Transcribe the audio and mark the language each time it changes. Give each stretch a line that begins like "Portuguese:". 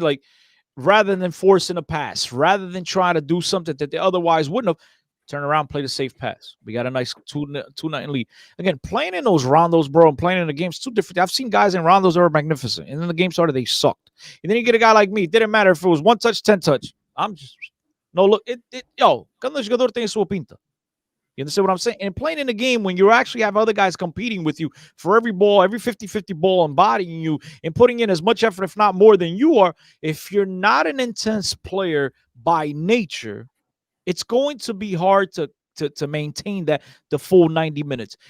English: Like, rather than forcing a pass, rather than trying to do something that they otherwise wouldn't have, turn around, play the safe pass. We got a nice 2-0 lead. Again, playing in those rondos, bro, and playing in the games, too different. I've seen guys in rondos that are magnificent, and then the game started, they sucked. And then you get a guy like me. It didn't matter if it was 1 touch, 10 touch. I'm just, no, look,
Portuguese: cada jogador tem sua pinta.
English: You understand what I'm saying? And playing in a game when you actually have other guys competing with you for every ball, every 50-50 ball, embodying you and putting in as much effort, if not more than you are, if you're not an intense player by nature, it's going to be hard to maintain the full 90 minutes.